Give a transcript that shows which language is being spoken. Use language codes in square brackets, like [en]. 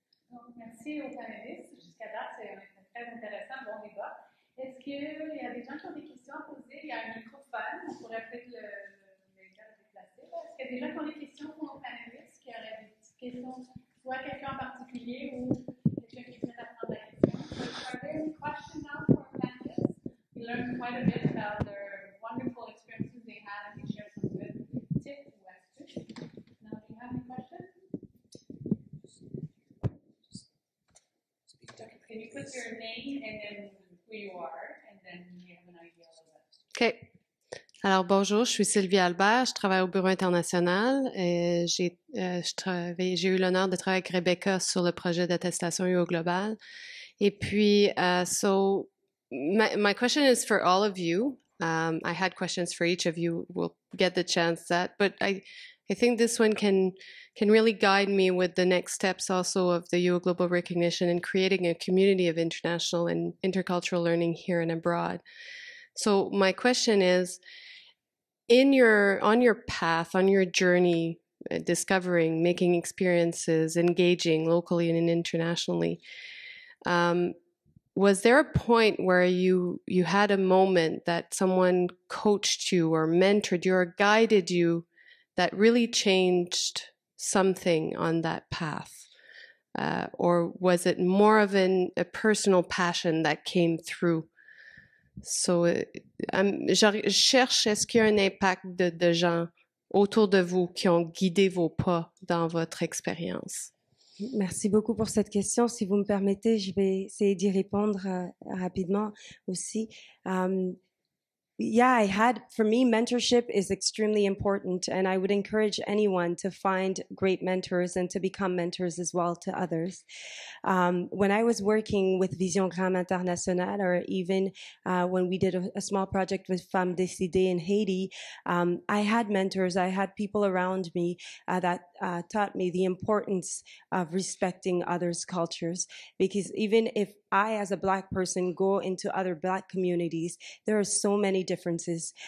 [fr] Donc, merci aux panélistes. Jusqu'à date, c'est très intéressant, bon débat. Est-ce qu'il y a des gens qui ont des questions à poser? Il y a un microphone, on pourrait peut-être le déplacer. Est-ce qu'il y a des gens qui ont des questions pour nos panélistes, qui auraient des petites questions, soit quelqu'un en particulier ou quelqu'un qui venait d'apprendre la question? [en] Are there any questions now for our panelists? We learned quite a bit about their wonderful experiences they had, and they shared some good tips [fr] ou astuces. [en] Now, do you have any questions? Can you put your name and then who you are, and then you have an idea of that? OK. [fr] Alors, bonjour, je suis Sylvie Albert, je travaille au Bureau international et j'ai eu l'honneur de travailler avec Rebecca sur le projet d'attestation uOGlobal. Et puis, [en] so my question is for all of you. I had questions for each of you. We'll get the chance that, but I think this one can really guide me with the next steps also of the uOGlobal recognition and creating a community of international and intercultural learning here and abroad. So my question is, on your path, on your journey, discovering, making experiences, engaging locally and internationally, was there a point where you had a moment that someone coached you or mentored you or guided you that really changed something on that path? Or was it more of a personal passion that came through? [fr] So, je cherche, est-ce qu'il y a un impact de gens autour de vous qui ont guidé vos pas dans votre expérience? Merci beaucoup pour cette question. Si vous me permettez, je vais essayer d'y répondre rapidement aussi. [en] Yeah, for me, mentorship is extremely important, and I would encourage anyone to find great mentors and to become mentors as well to others. When I was working with Vision Grande Internationale, or even when we did a small project with Femmes Décidées in Haiti, I had mentors, I had people around me that taught me the importance of respecting others' cultures, because even if I, as a Black person, go into other Black communities, there are so many differences.